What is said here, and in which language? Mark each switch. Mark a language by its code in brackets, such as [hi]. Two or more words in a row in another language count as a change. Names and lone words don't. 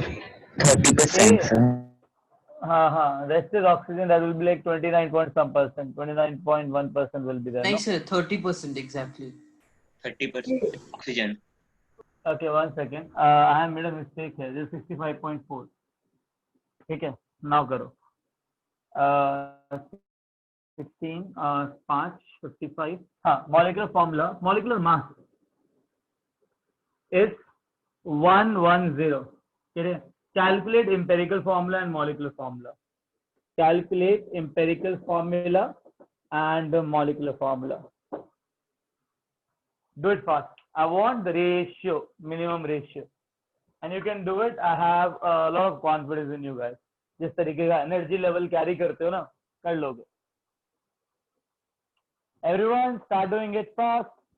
[en] 30%, sir. Rest is oxygen. That will be like 29 point some percent. 29.1% will be there. Nice, No? sir. 30% exactly. 30% oxygen. Okay, one second. I have made a mistake here. This is 65.4. [hi] ठीक है, now करो. [en] 16, 5, 55. [hi] हाँ, [en] molecular formula, molecular mass is 110. Okay? Calculate empirical formula and molecular formula. Calculate empirical formula and molecular formula. Do it fast. I want the ratio, minimum ratio. And you can do it. I have a lot of confidence in you guys. [hi] जिस तरीके का [en] energy level [hi] carry करते हो ना, कर लोगे. [en] Everyone start doing it fast.